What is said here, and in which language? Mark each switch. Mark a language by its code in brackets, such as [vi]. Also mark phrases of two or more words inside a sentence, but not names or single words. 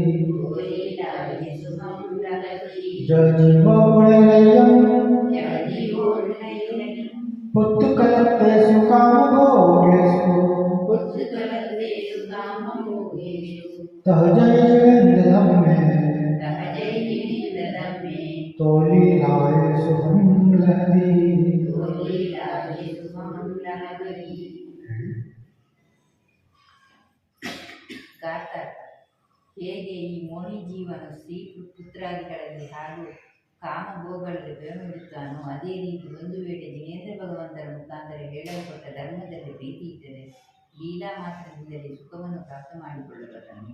[pra] जह जीवो पुण्ययं पुत्र कलत्तेषु कामभोगेषु, सहजै जिनन्त धम्मे तो लीलाए सुहम लहति। [kn] ಹೇಗೆ ಈ ಮೋಹಿ ಜೀವನ ಸ್ತ್ರೀ ಪುತ್ರಾದಿಗಳಲ್ಲಿ ಹಾಗೂ ಕಾಮಭೋಗಗಳಲ್ಲಿ ಪ್ರೇಮವಿಡುತ್ತಾನೋ, ಅದೇ ರೀತಿ ಒಂದು ವೇಳೆ ಜಿನೇಂದ್ರ ಭಗವಂತರ ಮುಖಾಂತರ ಹೇಳಲ್ಪಟ್ಟ ಧರ್ಮದಲ್ಲಿ ಪ್ರೀತಿ ಇದ್ದರೆ ಲೀಲಾ ಮಾತ್ರದಿಂದಲೇ ಸುಖವನ್ನು ಪ್ರಾಪ್ತ ಮಾಡಿಕೊಳ್ಳಬಲ್ಲನು.